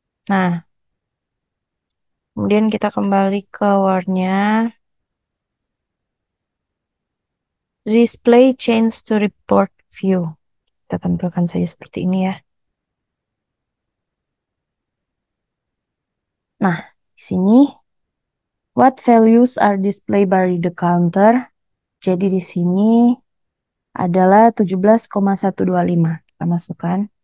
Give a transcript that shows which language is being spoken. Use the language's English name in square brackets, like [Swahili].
[Indonesian] Nah, kemudian kita kembali ke Word-nya. [English] Display change to report view. [Indonesian] Kita tampilkan saja seperti ini ya. Nah, di sini [English] what values are displayed by the counter? [Indonesian] Jadi di sini adalah 17,125. Kita masukkan.